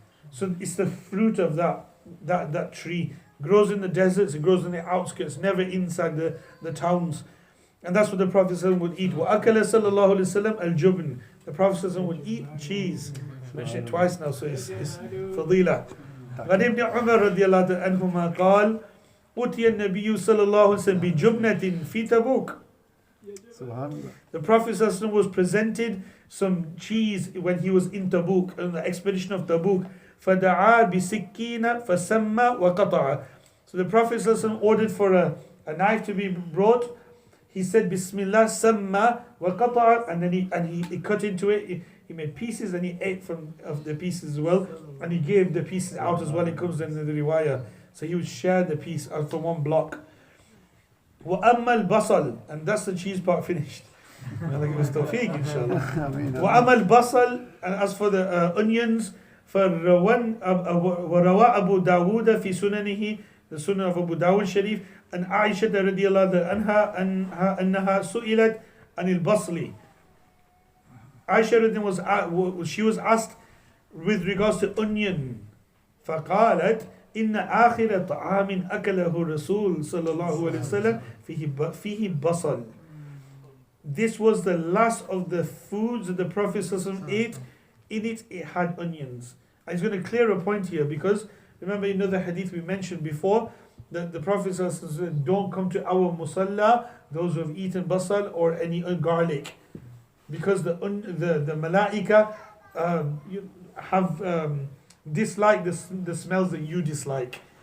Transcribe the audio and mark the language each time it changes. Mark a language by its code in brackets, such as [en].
[en] So it's the fruit of that tree. It grows in the deserts, it grows in the outskirts, never inside the towns. And that's what the Prophet ﷺ would eat. [ar] وَأَكَلَ صَلَى اللَّهُ عَلَيْهِ وسلم الْجُبْنِ. [en] The Prophet ﷺ would eat cheese. I mentioned it twice now, so it's fadila. [ar] وعن ابن عمر رضي الله عنهما قال أتي النبي صلى الله عليه وسلم بجبنة في تبوك. [en] The Prophet ﷺ was presented some cheese when he was in Tabuk, on the expedition of Tabuk. [ar] فَدَعَا بِسِكِّينَ فَسَمَّ وَقَطَعَ. [en] So the Prophet ﷺ ordered for a knife to be brought. He said Bismillah, Samma [ar] وَقَطَعَ, [en] and then he cut into it. He made pieces and he ate of the pieces as well, and he gave the pieces out as well. It comes in the riwayah. So he would share the piece from one block. [ar] وَأَمَّا الْبَصَلِ, [en] and that's the cheese part finished. I think it was tawfiq, inshallah. [ar] وَأَمَّا الْبَصَلِ, [en] and as for the onions, [ar] وَرَوَى أَبُو دَاوُودَ فِي سُنَنِهِ, [en] the Sunnah of Abu Dawud Sharif, and Aisha radiyallahu anha [ar] أنها سئلت عن البصل. [en] Aisha she was asked with regards to onion. [ar] فقالت إن آخر طعام أكله الرسول صلى الله عليه وسلم فيه بصل. [en] This was the last of the foods that the Prophet ate. In it had onions. And he's going to clear a point here, because remember in another hadith we mentioned before that the Prophet said, don't come to our musalla, those who have eaten basal or any garlic, because the malaika have dislike the smells that you dislike.